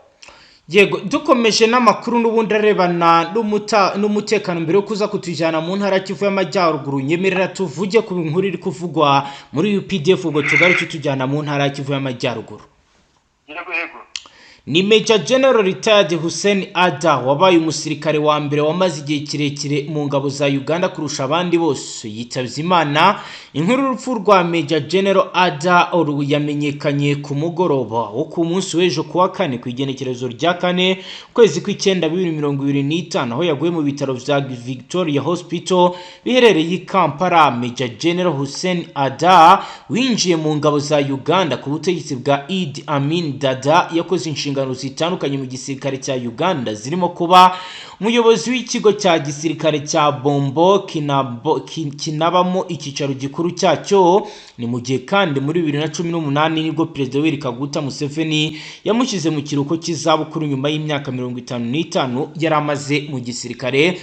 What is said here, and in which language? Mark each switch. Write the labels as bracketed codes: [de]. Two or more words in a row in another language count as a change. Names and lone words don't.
[rw] yego dukomeje n'amakuru n'ubundi arebana n'umutekano mbere yo kuza kutujyana mu ntara Kivu y'Amajyaruguru, nyemerera tuvuge ku nkuru iri kuvugwa muri UPDF ubwo tugaruke tujyana mu ntara Kivu y'Amajyaruguru. Yego ni Major General Retired Hussein Ada wabaye umusirikare wa mbere wamaze igihe kirekire mu ngabo za Uganda kurusha abandi bose yitabye Imana. Inkuru y'urupfu rwa Major General Ada yamenyekanye ku mugoroba wo ku munsi w'ejo kuwa kane ku igenekerezo rya 4 kwezi kw'icyenda 2025 aho yaguye mu bitaro vya Victoria Hospital biherereye i Kampala. Major General Hussein Ada winjiye mu ngabo za Uganda ku butegetsi bwa Idi Amin Dada, yakoze inshinga zitandukanye mu gisirikare cya Uganda zirimo kuba umuyobozi w'ikigo cya gisirikare cya Bombo kinabamo icyicaro gikuru cyacyo. Ni mu gihe kandi muri 2018 nibwo Perezida Yoweri Kaguta Museveni yamushyize mu kiruhuko cy'izabukuru nyuma y'imyaka 55 yari amaze mu gisirikare.